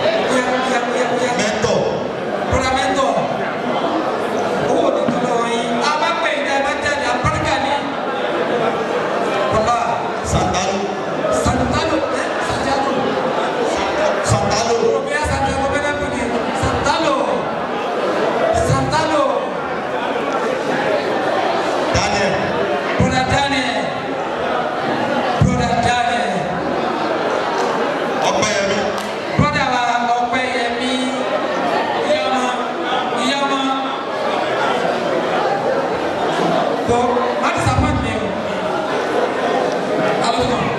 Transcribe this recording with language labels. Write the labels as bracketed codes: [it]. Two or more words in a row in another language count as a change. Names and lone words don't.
[yo] Ó yá, ó yá, ó yá, ó yá. Mentor. Brother Mentor. Owó ò ní tán lọ́wọ́ yín. A bá pè é, ẹ bá jáde, àbáríkà ni. Bàbá. Santalo. Santalo, ẹ, Santalo. Santalo. Rubia Santalo, bẹ́ẹ̀ ni Santalo. Santalo. Daniel. Brother Daniel. Brother Daniel. Ọpẹ́yẹmí. Brother wa Ọpẹ́yẹmí. Ìyá ọmọ, ìyá ọmọ. Bọ̀, má disappoint mi o. Alo sọ.